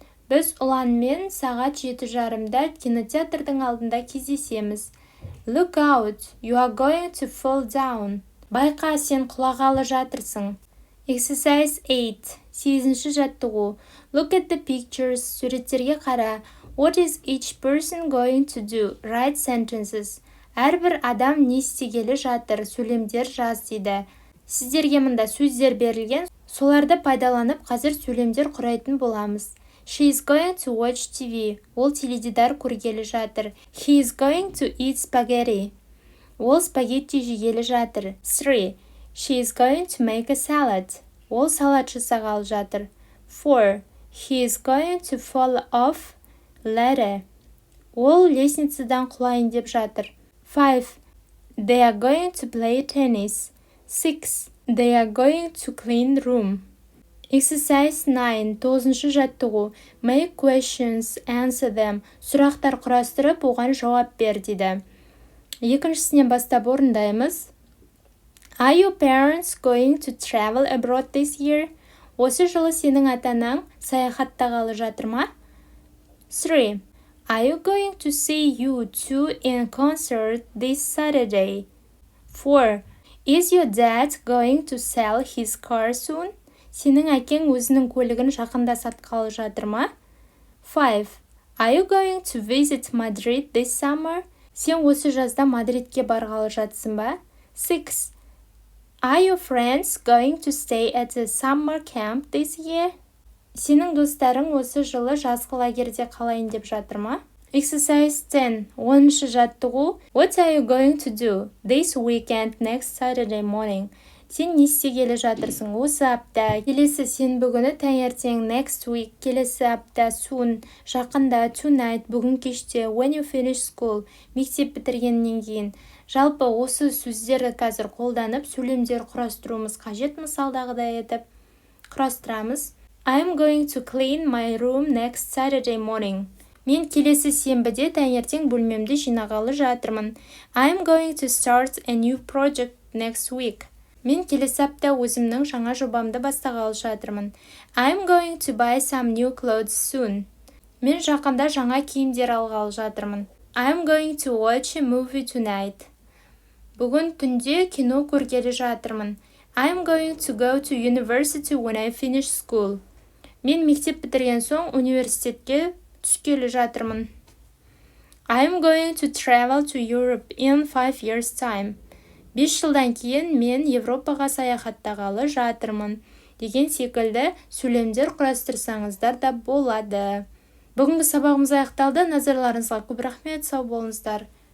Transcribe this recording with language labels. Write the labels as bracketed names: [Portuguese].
[Kazakh] Біз Ұланмен сағат 7:30-да кинотеатрдың алдында кездесеміз. [English] Look out, you are going to fall down. [Kazakh] Байқа, сен құлағалы жатырсың. [English] Exercise 8, [Kazakh] 8-ші жаттығу. [English] Look at the pictures, [Kazakh] суреттерге қара. [English] What is each person going to do? Write sentences. [Kazakh] Әрбір адам не істегелі жатыр, сөйлемдер жаз дейді. Сіздерге мұнда сөздер берілген, соларды пайдаланып қазір сөйлемдер құрайтын боламыз. [English] She is going to watch TV. [Kazakh] Ол теледидар көргелі жатыр. [English] He is going to eat spaghetti. [Kazakh] Ол спагетти жегелі жатыр. 3. [English] She is going to make a salad. [Kazakh] Ол салат жасағалы жатыр. 4. [English] He is going to fall off ladder. [Kazakh] Ол лестницадан құлайын деп жатыр. 5. [English] They are going to play tennis. 6. They are going to clean room. Exercise 9, [Kazakh] 9-шы жаттығу. [English] Make questions, answer them. [Kazakh] Сұрақтар құрастырып, оған жауап бер дейді. Екіншісінен бастап орындаймыз. [English] Are your parents going to travel abroad this year? [Kazakh] Осы жылы сенің ата-анаң саяхаттағалы жатыр ма? 3. [English] Are you going to see U2 in concert this Saturday? 4. Is your dad going to sell his car soon? [Kazakh] Сенің әкең өзінің көлігін жақында сатқалы жатыр ма? 5. [English] Are you going to visit Madrid this summer? [Kazakh] Сен осы жазда Мадридке барғалы жатсың ба? 6. [English] Are your friends going to stay at a summer camp this year? [Kazakh] Сенің достарың осы жылы жазғы лагерде қалайын деп жатыр ма? [English] Exercise 10, [Kazakh] 10-шы жаттығу. [English] What are you going to do this weekend next Saturday morning? [Kazakh] Сен не істегелі жатырсың осы апта? Келесі сенбі күні таңертең [English] next week, [Kazakh] келесі апта [English] soon, [Kazakh] жақында [English] tonight, [Kazakh] бүгін кеште [English] when you finish school, [Kazakh] мектеп бітіргеннен кейін. Жалпы осы сөздерді қазір қолданып сөйлемдер құрастыруымыз қажет. Мысалдағыдай етіп құрастырамыз. [English] I'm going to clean my room next Saturday morning. [Kazakh] Мен келесі сенбіде таңертең бөлмемді жинағалы жатырмын. [English] I'm going to start a new project next week. [Kazakh] Мен келесі апта өзімнің жаңа жобамды бастағалы жатырмын. [English] I'm going to buy some new clothes soon. [Kazakh] Мен жақында жаңа киімдер алғалы жатырмын. [English] I'm going to watch a movie tonight. [Kazakh] Бүгін түнде кино көргелі жатырмын. [English] I'm going to go to university when I finish school. [Kazakh] Мен мектеп бітірген соң университетке түскелі жатырмын. [English] I'm going to travel to Europe in 5 years time. [Kazakh] 5 жылдан кейін мен Европаға саяхаттағалы жатырмын деген секілді сөйлемдер құрастырсаңыздар да болады. Бүгінгі сабағымыз аяқталды. Назарларыңызға көп рахмет, сау болыңыздар.